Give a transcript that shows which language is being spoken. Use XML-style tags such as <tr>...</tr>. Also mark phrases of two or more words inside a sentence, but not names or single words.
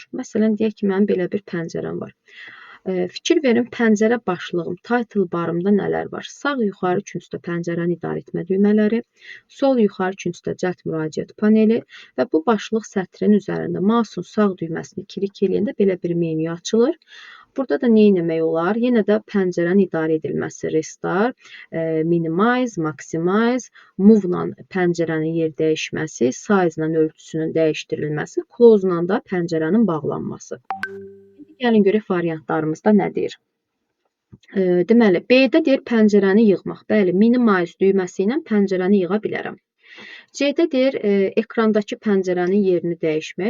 <az>Məsələn, deyək ki, mənim belə bir pəncərəm var. Fikir verin, pəncərə başlığım, title barımda nələr var? Sağ yuxarı küncdə pəncərəni idarə etmə düymələri, sol yuxarı küncdə cəhd müraciət paneli və bu başlıq sətrin üzərində mouse'un sağ düyməsini klik eləyəndə belə bir menyu açılır. Burada da nə etmək olar? Yenə də pəncərənin idarə edilməsi,</az> <en>restart, minimize, maximize, move</en> <az>ilə pəncərənin yer dəyişməsi, size ilə ölçüsünün dəyişdirilməsi, close ilə də pəncərənin bağlanması. Gəlin görək variantlarımızda nə deyir? Deməli, B-də deyir pəncərəni yığmaq. Bəli, minimize düyməsi ilə pəncərəni yığa bilərəm. C-də deyir ekrandakı pəncərənin yerini dəyişmək.</az>